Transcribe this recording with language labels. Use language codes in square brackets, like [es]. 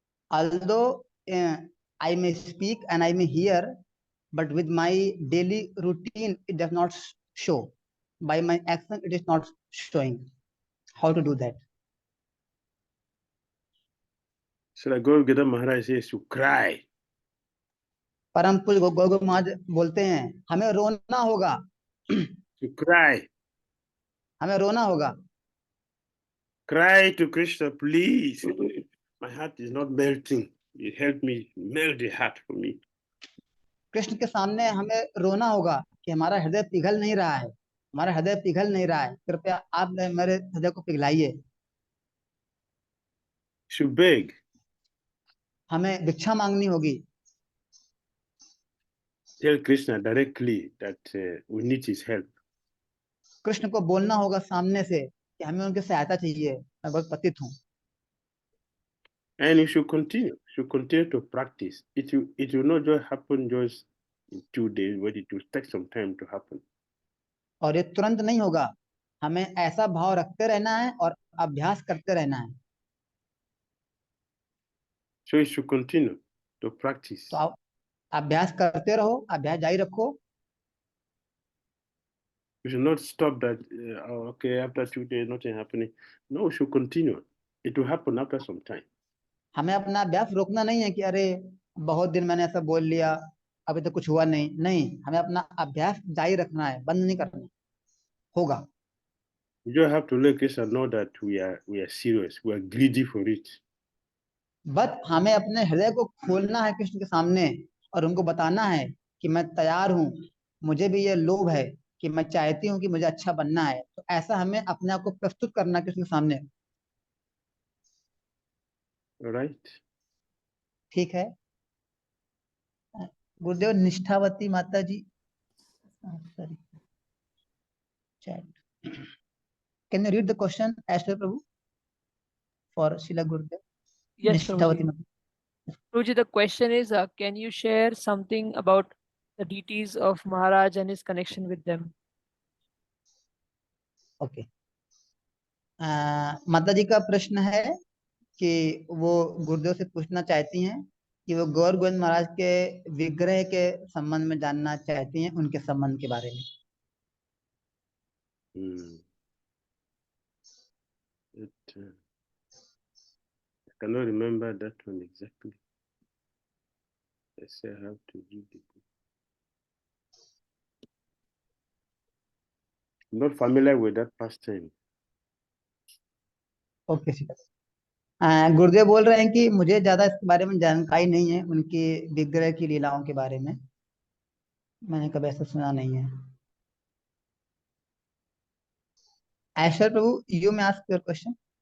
[en] Although I may speak and I may hear, but with my daily routine, it does not show. By my action, it is not showing. How to do that? So like Guru Maharaj says to cry. [hi] परम पूज्य गौर महाराज बोलते हैं हमें रोना होगा। [en] To cry. [hi] हमें रोना होगा। [en] Cry to Krishna, please. My heart is not melting. You help me melt the heart for me. [hi] Krishna के सामने हमें रोना होगा कि हमारा हृदय पिघल नहीं रहा है, हमारा हृदय पिघल नहीं रहा है, कृपया आप मेरे हृदय को पिघलाइए। [en] Should beg. [hi] हमें भिक्षा मांगनी होगी। [en] Tell Krishna directly that we need his help. [hi] Krishna को बोलना होगा सामने से कि हमें उनकी सहायता चाहिए, मैं बहुत पतित हूँ। [en] And you should continue to practice. It will not just happen just in 2 days, but it will take some time to happen. [hi] और ये तुरंत नहीं होगा, हमें ऐसा भाव रखते रहना है और अभ्यास करते रहना है। [en] So you should continue to practice. [hi] तो आप अभ्यास करते रहो, अभ्यास जारी रखो। [en] We should not stop that. Okay, after 2 days, nothing happening. No, we should continue. It will happen after some time. [hi] हमें अपना अभ्यास रोकना नहीं है कि अरे बहुत दिन मैंने ऐसा बोल लिया, अभी तो कुछ हुआ नहीं। नहीं, हमें अपना अभ्यास जारी रखना है, बंद नहीं करना। होगा। [en] We just have to let Krishna know that we are serious. We are greedy for it. [hi] बस हमें अपने हृदय को खोलना है कृष्ण के सामने और उनको बताना है कि मैं तैयार हूँ, मुझे भी ये लोभ है कि मैं चाहती हूँ कि मुझे अच्छा बनना है। तो ऐसा हमें अपने आप को प्रस्तुत करना है कृष्ण के सामने। [en] All right. [hi] ठीक है। [en] Gurudev Nishthavati Mata ji, sorry, chat, can you read the question Aishwarya Prabhu for Shila Gurudev? Yes, Nishthavati Prabhuji. [hi] माता। [en] Prabhuji, the question is, can you share something about the deities of Maharaj and his connection with them? Okay. [hi] माता जी का प्रश्न है कि वो गुरुदेव से पूछना चाहती हैं कि वो गौर गोविंद महाराज के विग्रह के संबंध में जानना चाहती हैं, उनके संबंध के बारे में। [en] I cannot remember that one exactly. I say I have to read the book. Not familiar with that pastime. [hi] Okay, ठीक है। गुरुदेव बोल रहे हैं कि मुझे ज्यादा इसके बारे में जानकारी नहीं है, उनके विग्रह की लीलाओं के बारे में मैंने कभी ऐसा सुना नहीं है। [en] Aishwarya Prabhu, you may ask your question.